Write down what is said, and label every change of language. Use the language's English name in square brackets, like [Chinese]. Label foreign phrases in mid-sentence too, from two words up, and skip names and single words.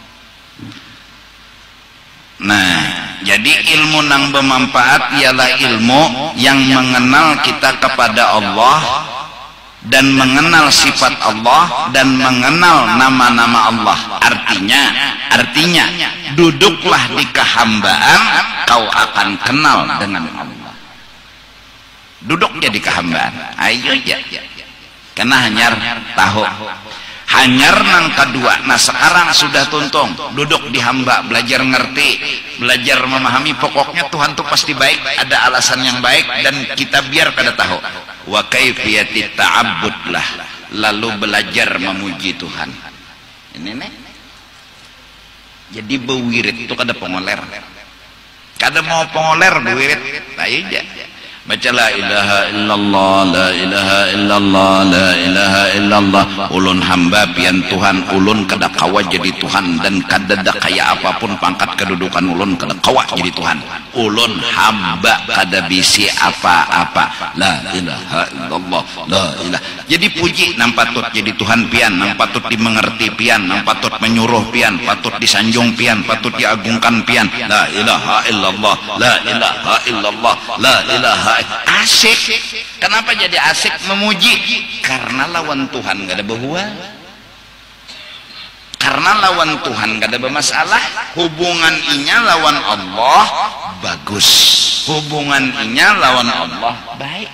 [Banjar] Nah, jadi ilmu nang bermanfaat ialah ilmu yang mengenal kita kepada Allah dan mengenal sifat Allah dan mengenal nama-nama Allah. [Indonesian] Artinya duduklah di kehambaan, kau akan kenal dengan Allah. Duduk jadi kehambaan. Ayo ya. [Banjar] Karena hanyar tahu. Hanyar nang kedua. Nah sekarang sudah tuntung, duduk di hamba, belajar ngerti, belajar memahami. Pokoknya Tuhan tuh pasti baik, ada alasan yang baik, dan kita biar kada tahu. [Arabic] وكيفية التعبد [Indonesian] lah, lalu belajar memuji Tuhan. Ini nih. [Banjar] Jadi bewirid itu kada pengoler. Kada mau pengoler bewirid, ayo aja. [Arabic] Baca لا إله إلا الله، لا إله إلا الله، لا إله إلا الله. [Banjar] Ulun hamba pian Tuhan, ulun kada kawa jadi Tuhan, dan kada kaya apapun pangkat kedudukan ulun kada kawa jadi Tuhan. Ulun hamba kada bisi apa-apa. [Arabic] لا إله إلا الله، لا إله. [Banjar] Jadi puji nang patut jadi Tuhan pian, nang patut dimengerti pian, nang patut menyuruh pian, patut disanjung pian, patut diagungkan pian. [Arabic] لا إله إلا الله، لا إله إلا الله، لا إله. [Indonesian] Asik. Kenapa jadi asik memuji? Karena lawan Tuhan gak ada bahwa. Karena lawan Tuhan gak ada bermasalah. [Banjar] Hubungan inya lawan Allah bagus. Hubungan inya lawan Allah baik.